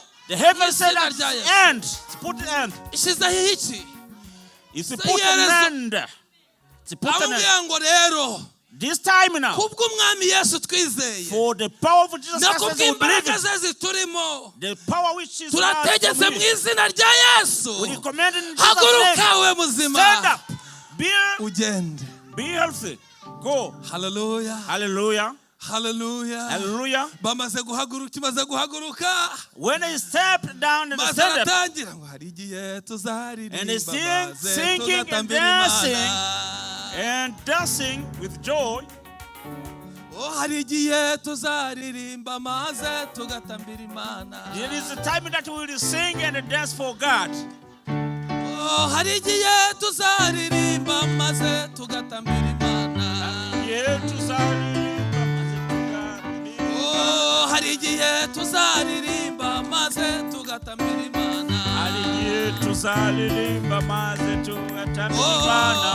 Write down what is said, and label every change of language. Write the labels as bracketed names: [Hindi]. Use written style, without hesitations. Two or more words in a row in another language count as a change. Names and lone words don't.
[English] The heaven said at end. Put the end. [Kinyarwanda] Ishize iki? [English] It's put an end. It's put an end. This time now. [Kinyarwanda] Kubwo umwami Yesu twizeye. [English] For the power of Jesus Christ we believe. The power which is [Kinyarwanda] turategetse mu izina rya Yesu. [English] We recommend in Jesus' [Kinyarwanda] haguruka we muzima. [English] Stand up. [Kinyarwanda] Ugende. [English] Be healthy. Go. Hallelujah. Hallelujah. Hallelujah. Hallelujah. [Kinyarwanda] Bamaze guhaguruka. [English] When they stepped down and stand up, and they singing and dancing with joy. There is a time that we will sing and dance for God. [Kinyarwanda] Hari igihe tuzaririmba maze tugatambira Imana. Hari igihe tuzaririmba maze tugatambira Imana.